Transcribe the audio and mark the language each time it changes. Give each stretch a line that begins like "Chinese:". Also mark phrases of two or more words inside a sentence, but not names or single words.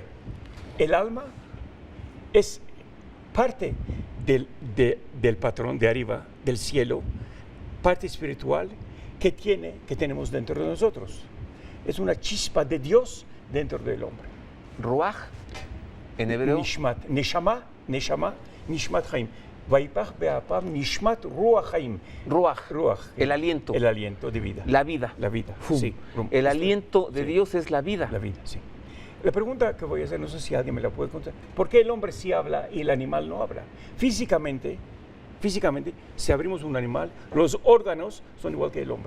Spanish: El alma es parte del patrón de arriba, del cielo, parte espiritual que tenemos dentro de nosotros. Es una chispa de Dios dentro del hombre. Ruach, en hebreo.
Hebrew: נשמת נשמה נשמת חיים ויפח באפיו נשמת רוח חיים.
Spanish: Ruach, el aliento. El aliento de vida. La vida. La vida, Fum. sí. El aliento de Sí. Dios es la vida. La vida, sí. La pregunta que voy a hacer, no sé si alguien me la puede contestar. ¿Por qué el hombre sí habla y el animal no habla? Físicamente, si abrimos un animal, los órganos son igual que el hombre.